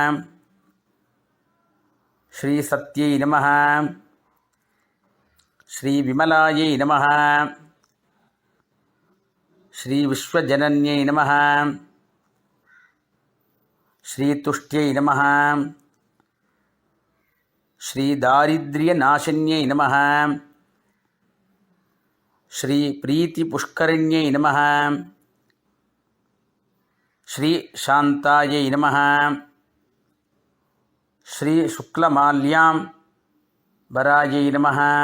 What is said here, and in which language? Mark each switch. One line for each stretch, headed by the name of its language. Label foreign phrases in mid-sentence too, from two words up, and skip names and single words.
Sanskrit: श्री सत्यै नमः। श्री विमलायै नमः। श्री विश्वजनन्यै नमः। श्री तुष्ट्यै नमः। श्री दारिद्र्य नाशिन्यै नमः। श्री प्रीति पुष्करिण्यै नमः. श्री शान्तायै नमः. श्री शुक्लमाल्याम् वरायै नमः.